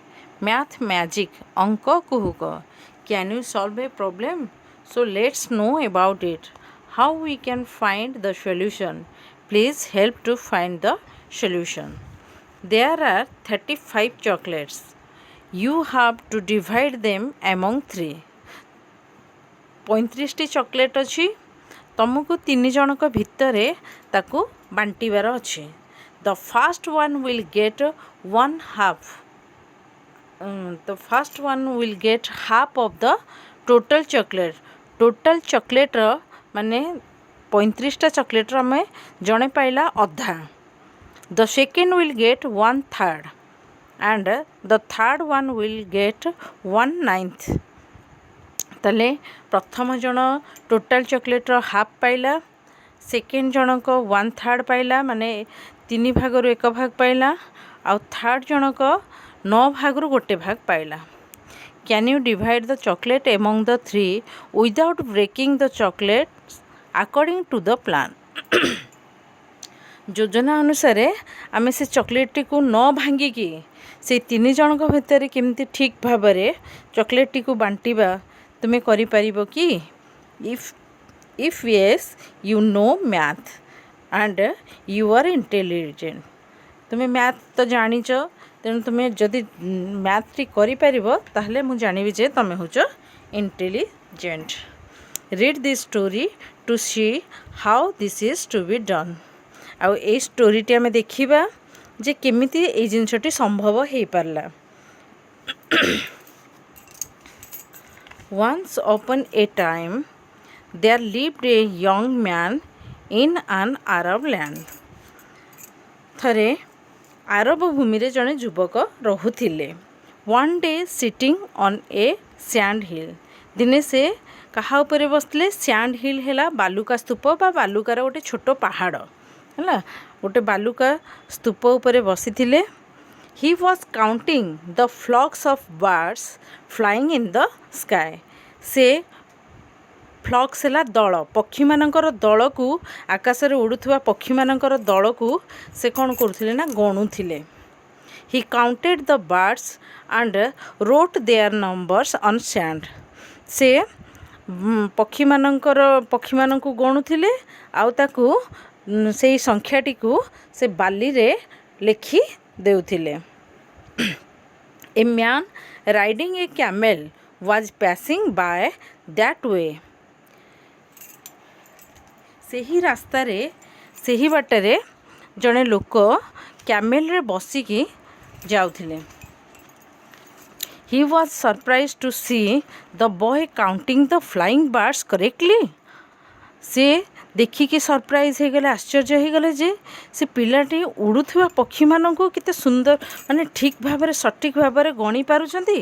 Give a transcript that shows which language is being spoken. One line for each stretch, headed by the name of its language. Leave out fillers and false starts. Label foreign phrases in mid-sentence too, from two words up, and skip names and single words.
English: Math Magic Anka Kuhuka. Can you solve a problem? So let's know about it. How we can find the solution. Please help to find the solution. There are 35 chocolates. You have to divide them among 3.
Odia: 35ଟି ଚକୋଲେଟ୍ ଅଛି ତୁମକୁ 3 ଜଣଙ୍କ ଭିତରେ ତାକୁ ବାଣ୍ଟିବାର ଅଛି.
English: The first one will get half of the total chocolate.
Odia: Total ଚକୋଲେଟ୍ର ମାନେ 35ଟା ଚକୋଲେଟ୍ର ଆମେ ଜଣେ ପାଇଲା ଅଧା.
English: The second will get 1/3 and the third one will get 1/9.
Odia: ତାହେଲେ ପ୍ରଥମ ଜଣ ଟୋଟାଲ୍ ଚକୋଲେଟ୍ର ହାଫ୍ ପାଇଲା, ସେକେଣ୍ଡ ଜଣକ 1/3 ପାଇଲା ମାନେ 3 ଭାଗରୁ 1 ଭାଗ ପାଇଲା, ଆଉ ଥାର୍ଡ଼ ଜଣକ 9 ଭାଗରୁ 1 ଭାଗ ପାଇଲା.
English: Can you divide the chocolate among the 3 without breaking the chocolates according to the plan.
Odia: ଯୋଜନା ଅନୁସାରେ ଆମେ ସେ ଚକୋଲେଟ୍ଟିକୁ ନ ଭାଙ୍ଗିକି ସେଇ 3 ଜଣଙ୍କ ଭିତରେ କେମିତି ଠିକ୍ ଭାବରେ ଚକୋଲେଟ୍ଟିକୁ ବାଣ୍ଟିବା ତୁମେ କରିପାରିବ କି?
English: If yes, you know math and you are intelligent.
Odia: ତୁମେ ମ୍ୟାଥ୍ ତ ଜାଣିଛ, ତେଣୁ ତୁମେ ଯଦି ମ୍ୟାଥ୍ଟି କରିପାରିବ ତାହେଲେ ମୁଁ ଜାଣିବି ଯେ ତୁମେ ହେଉଛ ଇଣ୍ଟେଲିଜେଣ୍ଟ.
English: Read this story to see how this is to be done.
Odia: ଆଉ ଏଇ ଷ୍ଟୋରିଟି ଆମେ ଦେଖିବା ଯେ କେମିତି ଏଇ ଜିନିଷଟି ସମ୍ଭବ ହେଇପାରିଲା.
English: Once upon a time, there lived a young man in an Arab land.
Odia: ଥରେ ଆରବ ଭୂମିରେ ଜଣେ ଯୁବକ ରହୁଥିଲେ.
English: One day sitting on a sand hill.
Odia: ଦିନେ ସେ କାହା ଉପରେ ବସିଥିଲେ?
English: sand hill
Odia: ହେଲା ବାଲୁକା ସ୍ତୂପ ବା ବାଲୁକାର ଗୋଟେ ଛୋଟ ପାହାଡ଼ ହେଲା, ଗୋଟେ ବାଲୁକା ସ୍ତୂପ ଉପରେ ବସିଥିଲେ.
English: He was counting the flocks of birds flying in the sky.
Odia: ସେ ଫ୍ଲକ୍ସ ହେଲା ଦଳ, ପକ୍ଷୀମାନଙ୍କର ଦଳକୁ, ଆକାଶରେ ଉଡ଼ୁଥିବା ପକ୍ଷୀମାନଙ୍କର ଦଳକୁ ସେ କ'ଣ କରୁଥିଲେ ନା ଗଣୁଥିଲେ.
English: He counted the birds and wrote their numbers on sand.
Odia: ସେ ପକ୍ଷୀମାନଙ୍କୁ ଗଣୁଥିଲେ ଆଉ ତାକୁ ସେଇ ସଂଖ୍ୟାଟିକୁ ସେ ବାଲିରେ ଲେଖି ଦେଉଥିଲେ.
English: A man riding a camel was passing by that way.
Odia: ସେହି ରାସ୍ତାରେ, ସେହି ବାଟରେ ଜଣେ ଲୋକ କ୍ୟାମେଲରେ ବସିକି ଯାଉଥିଲେ.
English: He was surprised to see the boy counting the flying birds correctly.
Odia: ସେ ଦେଖିକି ସରପ୍ରାଇଜ୍ ହେଇଗଲେ, ଆଶ୍ଚର୍ଯ୍ୟ ହେଇଗଲେ ଯେ ସେ ପିଲାଟି ଉଡ଼ୁଥିବା ପକ୍ଷୀମାନଙ୍କୁ କେତେ ସୁନ୍ଦର ମାନେ ଠିକ୍ ଭାବରେ ସଠିକ୍ ଭାବରେ ଗଣି ପାରୁଛନ୍ତି.